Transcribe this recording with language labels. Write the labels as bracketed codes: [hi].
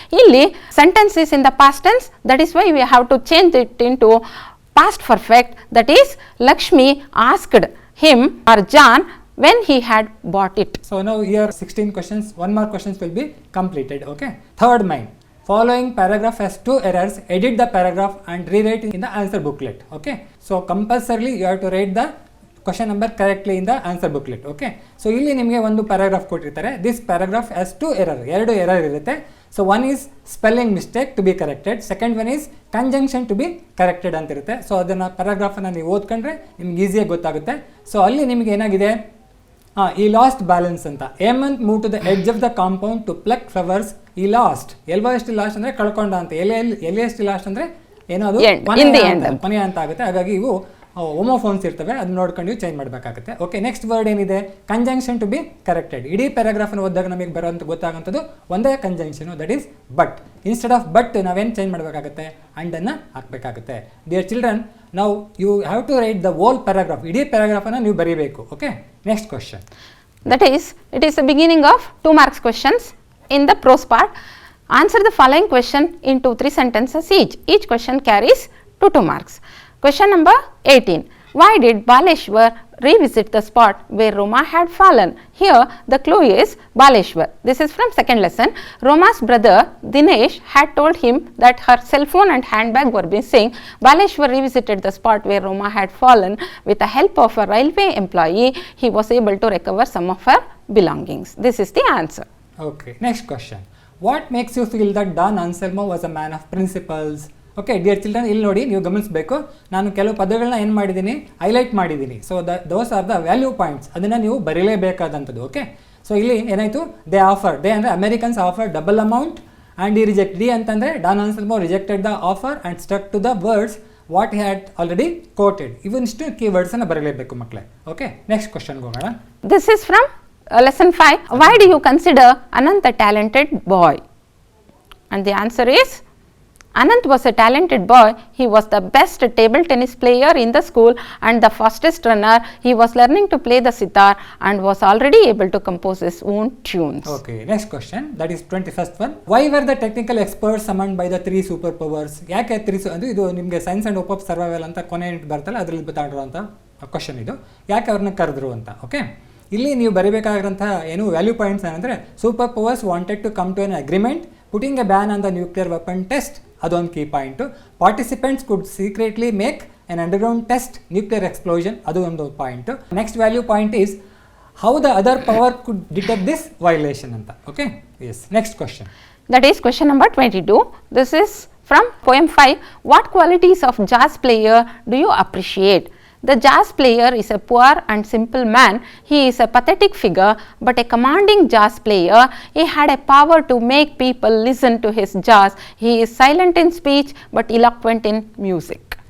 [kn] ಇಲ್ಲಿ [en] sentence is in the past tense, that is why we have to change it into past perfect, that is Lakshmi asked him or John when he had bought it. So now here 16 questions, 1 more questions will be completed. Okay, third mind, following paragraph has 2 errors, edit the paragraph and rewrite in the answer booklet. Okay, so compulsorily you have to write the question number correctly in the answer booklet. [kn] Okay, so ಇಲ್ಲಿ ನಿಮಗೆ ಒಂದು paragraph ಕೊಟ್ಟಿರ್ತಾರೆ. [en] This paragraph has 2 error, [kn] 2 error ಇರುತ್ತೆ. [en] So one is spelling mistake to be corrected, second one is conjunction to be corrected [kn] ಅಂತ ಇರುತ್ತೆ. So ಅದನ್ನು ಪ್ಯಾರಾಗ್ರಾಫನ್ನು ನೀವು ಓದ್ಕೊಂಡ್ರೆ ನಿಮ್ಗೆ ಈಸಿಯಾಗಿ ಗೊತ್ತಾಗುತ್ತೆ. ಸೊ ಅಲ್ಲಿ ನಿಮಗೆ ಏನಾಗಿದೆ, ಈ ಲಾಸ್ಟ್ ಬ್ಯಾಲೆನ್ಸ್ ಅಂತ, [en] Hemant move to the edge of the compound to pluck flowers. [kn] ಈ ಲಾಸ್ಟ್, ಎಲ್ವಷ್ಟು ಲಾಸ್ಟ್ ಅಂದರೆ ಕಳ್ಕೊಂಡ ಅಂತ, ಎಲೆಯಷ್ಟು ಲಾಸ್ಟ್ ಅಂದರೆ ಏನೋ ಅದು ಕೊನೆ ಅಂತ ಆಗುತ್ತೆ. ಹಾಗಾಗಿ ಇವು ಹೋಮೋಫೋನ್ಸ್ ಇರ್ತವೆ, ಅದನ್ನ ನೋಡ್ಕೊಂಡು ನೀವು ಚೇಂಜ್ ಮಾಡಬೇಕಾಗುತ್ತೆ. ಓಕೆ, ನೆಕ್ಸ್ಟ್ ವರ್ಡ್ ಏನಿದೆ, [en] Conjunction to be corrected. [kn] ಇಡೀ ಪ್ಯಾರಾಗ್ರಾಫನ್ನು ಓದಿದಾಗ ನಮಗೆ ಬರೋಂಥ ಗೊತ್ತಾಗೋಂಥದ್ದು ಒಂದೇ conjunction, [en] That is but. Instead of but [kn] ನಾವೇನು ಚೇಂಜ್ ಮಾಡಬೇಕಾಗುತ್ತೆ, ಅಂಡನ್ನು ಹಾಕಬೇಕಾಗುತ್ತೆ. [en] dear children, [kn] ನಾವು [en] you have to write the whole paragraph, [kn] ಇಡೀ ಪ್ಯಾರಾಗ್ರಾಫನ್ನು ನೀವು ಬರೀಬೇಕು. [en] Okay, next question. That is, it is the beginning of 2 marks questions. In the prose part, answer the following question in 2-3 sentences each. Each question carries 2 marks. Question number 18. Why did Baleshwar revisit the spot where Roma had fallen? Here the clue is Baleshwar. This is from second lesson. Roma's brother Dinesh had told him that her cell phone and handbag were missing. Baleshwar revisited the spot where Roma had fallen. With the help of a railway employee, he was able to recover some of her belongings. This is the answer. Okay, next question. What makes you feel that Don Anselmo was a man of principles? [kn] Okay dear children, ಇಲ್ಲಿ ನೋಡಿ ನೀವು ಗಮನಿಸಬೇಕು, ನಾನು ಕೆಲವು ಪದಗಳನ್ನ ಏನು ಮಾಡಿದ್ದೀನಿ, highlight ಮಾಡಿದ್ದೀನಿ. [en] so those are the value points, [kn] ಅದನ್ನು ನೀವು ಬರೀಲೇಬೇಕಾದಂಥದ್ದು. [en] okay, so [kn] ಇಲ್ಲಿ ಏನಾಯಿತು, [en] they [kn] ಅಂದರೆ [en] Americans offer double amount and he reject. ಡಿ [kn] ಅಂತಂದರೆ [en] Don Anselmo rejected the offer and stuck to the words what had already quoted. [kn] ಇವನ್ನಿಷ್ಟು key ವರ್ಡ್ಸನ್ನು ಬರೀಲೇಬೇಕು ಮಕ್ಕಳೇ. [en] okay, next ಕ್ವಶನ್ಗೆ [kn] ಹೋಗೋಣ. [en] This is from lesson 5. Why do you consider Anant a talented boy? And the answer is, Anant was a talented boy. He was the best table tennis player in the school and the fastest runner. He was learning to play the sitar and was already able to compose his own tunes. Okay, next question, that is 21st one. Why were the technical experts summoned by the 3 superpowers? [kn] ಯಾಕೆ 3 ಅಂದರೆ ಇದು ನಿಮಗೆ science and op survival ಅಂತ ಕೊನೆ ಬರ್ತಲ್ಲ, ಅದರಲ್ಲಿ ಬತಾಡಿರೋಂಥ question ಇದು, ಯಾಕೆ ಅವ್ರನ್ನ ಕರೆದ್ರು ಅಂತ. [en] okay, [kn] ಇಲ್ಲಿ ನೀವು ಬರೀಬೇಕಾಗಿರೋಂಥ ಏನು [en] value points ಏನಂದರೆ, super powers wanted to come to an agreement, putting a ban on the nuclear weapon test, [kn] ಅದೊಂದು ಕೀ ಪಾಯಿಂಟು. [en] participants could secretly make an underground test nuclear explosion, [kn] ಅದು ಒಂದು point. [en] next value point is how the other power could detect this violation [kn] ಅಂತ. [en] Okay, yes, next question. That is question number 22. This is from poem 5. What qualities of jazz player do you appreciate? The jazz player is a poor and simple man. He is a pathetic figure, but a commanding jazz player. He had a power to make people listen to his jazz. He is silent in speech, but eloquent in music.